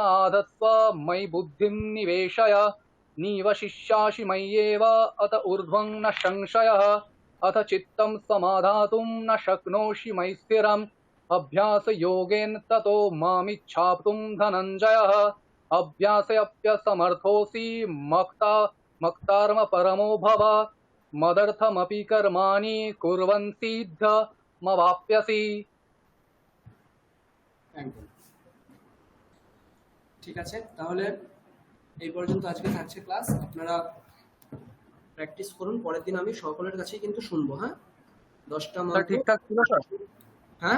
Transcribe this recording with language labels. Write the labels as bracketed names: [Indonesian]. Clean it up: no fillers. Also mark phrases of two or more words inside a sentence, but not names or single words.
[Sanskrit] आधत्स्व मयि बुद्धिं निवेशय निवशिष्यासि मय्येव अत ऊर्ध्वं न संशयः अथ चित्तं समाधातुं न शक्नोषि मयि स्थिरम् अभ्यासयोगेन ततो मामिच्छाप्तुं धनञ्जयः अभ्यासेऽप्यसमर्थोऽसि मक्तार्म परमो भव मदर्थमपि कर्माणि कुर्वन् सिद्धमवाप्स्यसि। [Bangla] একদম ঠিক আছে, তাহলে এই পর্যন্ত আজকে থাকছে ক্লাস। আপনারা প্র্যাকটিস করুন, পরের দিন আমি সকলের কাছেই কিন্তু শুনবো। হ্যাঁ, 10টা স্যার মন্ত্র। ঠিকঠাক ছিল স্যার? হ্যাঁ